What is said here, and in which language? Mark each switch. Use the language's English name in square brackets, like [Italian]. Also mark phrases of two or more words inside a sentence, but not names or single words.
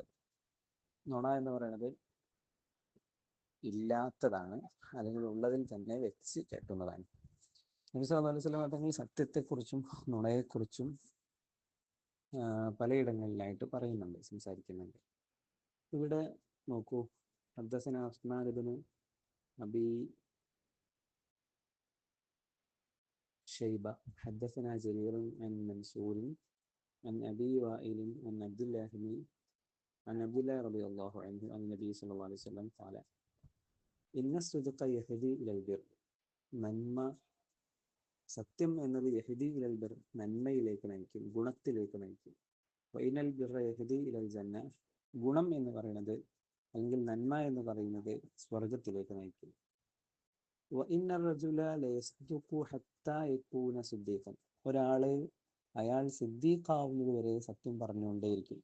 [Malayalam] നുണ എന്ന് പറയുന്നത് ഇല്ലാത്തതാണ്, അല്ലെങ്കിൽ ഉള്ളതിൽ തന്നെ വെച്ച് കെട്ടുന്നതാണ്. നബി [Arabic] صلى الله عليه وسلم [Malayalam] തങ്ങൾ സത്യത്തെക്കുറിച്ചും നുണയെക്കുറിച്ചും പലയിടങ്ങളിലായിട്ട് പറയുന്നുണ്ട്, സംസാരിക്കുന്നുണ്ട്. ഇവിടെ നോക്കൂ, [Arabic] حدثنا عثمان بن أبي شيبة حدثنا جرير عن منصور عن أبي وائل عن عبد الله رضي الله عنه عن النبي صلى الله عليه وسلم قال إن الصدق يهدي إلى البر. [Malayalam] നന്മ, സത്യം എന്നത് [Arabic] يهدي إلى البر, [Malayalam] നന്മയിലേക്ക് നയിക്കും, ഗുണത്തിലേക്ക് നയിക്കും. [Arabic] وإن البر يهدي إلى الجنة, [Malayalam] ഗുണം എന്ന് പറയുന്നത് അല്ലെങ്കിൽ നന്മ എന്ന് പറയുന്നത് സ്വർഗത്തിലേക്ക് നയിക്കും. ഒരാള് അയാൾ സിദ്ദീഖാവുന്നത് വരെ സത്യം പറഞ്ഞുകൊണ്ടേയിരിക്കും.